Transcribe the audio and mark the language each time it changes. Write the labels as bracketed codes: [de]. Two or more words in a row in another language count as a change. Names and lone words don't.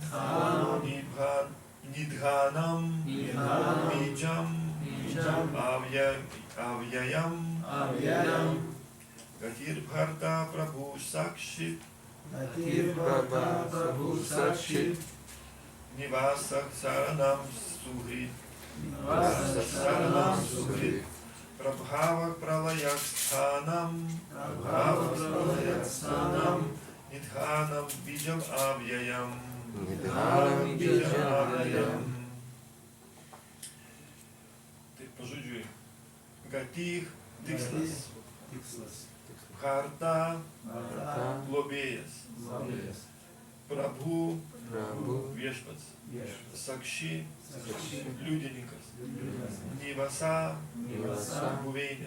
[sa] निधनम् बीजम् अव्ययम् गतिर् भर्ता प्रभु साक्षी निवास शरणम् सुहृत् प्रभव प्रलय स्थानम् निधनम् बीजम् अव्ययम्. [lt] Tai pažodžiui, Gatir tikslas, Bharta globėjas, Prabhu viešpats, Sakshi liudininkas, Nivasa buveinė,